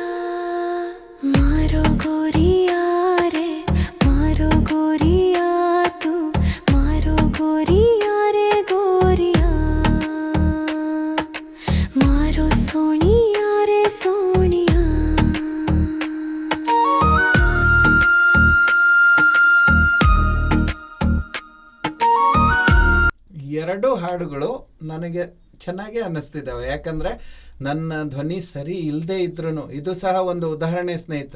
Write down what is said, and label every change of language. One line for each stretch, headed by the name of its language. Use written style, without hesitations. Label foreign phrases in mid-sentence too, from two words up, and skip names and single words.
Rajasthani: मारो गोरिया रे मारो गोरिया, तू मारो गोरिया रे गोरिया, मारो सोनिया रे सोनिया.
Kannada: ಎರಡೂ ಹಾಡುಗಳು ನನಗೆ ಚೆನ್ನಾಗೇ ಅನ್ನಿಸ್ತಿದ್ದಾವೆ. ಯಾಕಂದರೆ ನನ್ನ ಧ್ವನಿ ಸರಿ ಇಲ್ಲದೆ ಇದ್ರೂ ಇದು ಸಹ ಒಂದು ಉದಾಹರಣೆ ಸ್ನೇಹಿತರೆ.